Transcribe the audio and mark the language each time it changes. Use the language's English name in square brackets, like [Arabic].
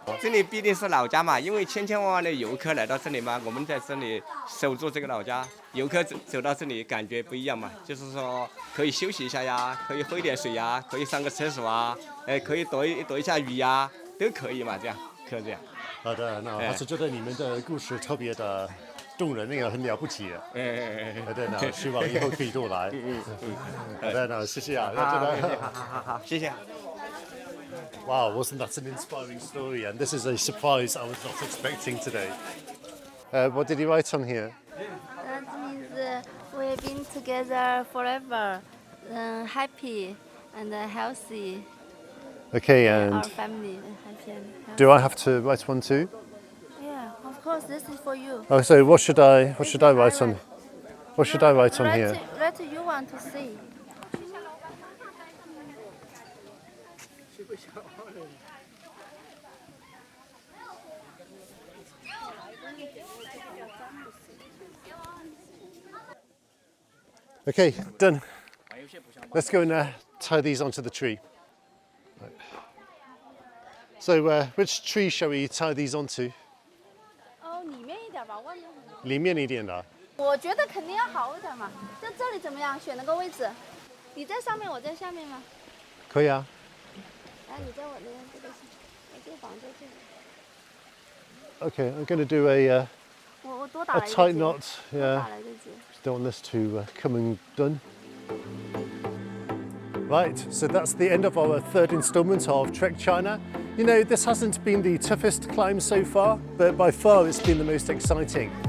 [Chinese] 这里毕竟是老家嘛，因为千千万万的游客来到这里嘛，我们在这里守住这个老家，游客走到这里感觉不一样嘛，就是说可以休息一下呀，可以喝一点水呀，可以上个厕所啊，可以躲一下雨呀，都可以嘛，这样。可以这样。好的，那还是觉得你们的故事特别的动人，那个很了不起。好的，那希望以后可以多来。好的，那谢谢啊。好，谢谢。 [English] Wow, wasn't that an inspiring story? And this is a surprise I was not expecting today. What did you write on here? That means we've been together forever, happy and healthy. Okay, and our family happy and healthy. Do I have to write one too? Yeah, of course. This is for you. Oh, so what should I write on? What should I write on here? What you want to see? Okay, done. Let's go and tie these onto the tree. So, which tree shall we tie these onto? [Chinese] 里面一点吧，外面。里面一点的。我觉得肯定要好一点嘛，就这里怎么样？选了个位置，你在上面，我在下面吗？可以啊。来，你在我那边这个，我就绑在这里。 [English] Okay, I'm going to do a tight knot. Yeah. Don't want this to come undone. Right, so that's the end of our third instalment of Trek China. You know, this hasn't been the toughest climb so far, but by far it's been the most exciting.